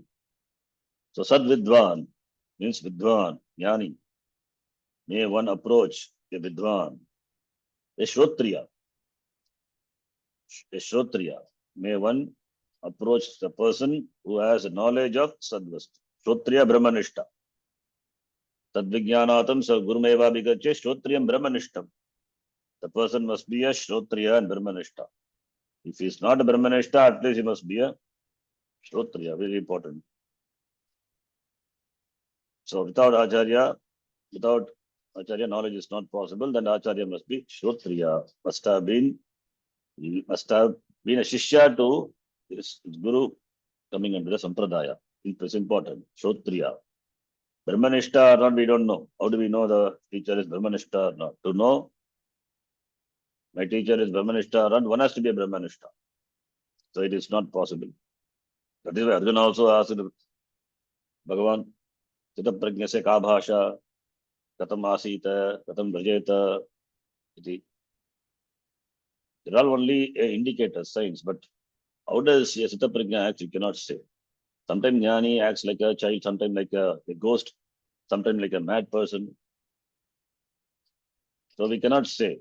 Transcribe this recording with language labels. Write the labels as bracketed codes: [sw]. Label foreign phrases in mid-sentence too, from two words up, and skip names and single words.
[en] So Sadvidvan means Vidvan, Jnani. May one approach a Vidvan, a Shrotriya. May one approach the person who has a knowledge of Sadvastu. [sa] श्रोत्रिय ब्रह्मनिष्ठ. तद्विज्ञानार्थं स गुरुमेव अभिगच्छेत् श्रोत्रियं ब्रह्मनिष्ठम्. [en] The person must be a Shrotriya and Brahmanishta. If he is not a Brahmanishta, at least he must be a Shrotriya. Very important. So without Acharya, knowledge is not possible. Then Acharya must be Shrotriya. Must have been a Shishya to his Guru coming under the Sampradaya. It's important. Shrotriya. Brahmanishta or not, we don't know. How do we know the teacher is Brahmanishta or not? To know my teacher is Brahmanishta or not, one has to be a Brahmanishta. So it is not possible. That is why Arjuna also asked Bhagavan, [sa] चित प्रज्ञस्य का भाषा, कथम् आसीत, कथम् व्रजेत. [en] There are only indicators, signs, but how does a [sa] चित प्रज्ञ [en] act, you cannot say. Sometimes Jnani acts like a child, sometimes like a ghost, sometimes like a mad person. So we cannot say.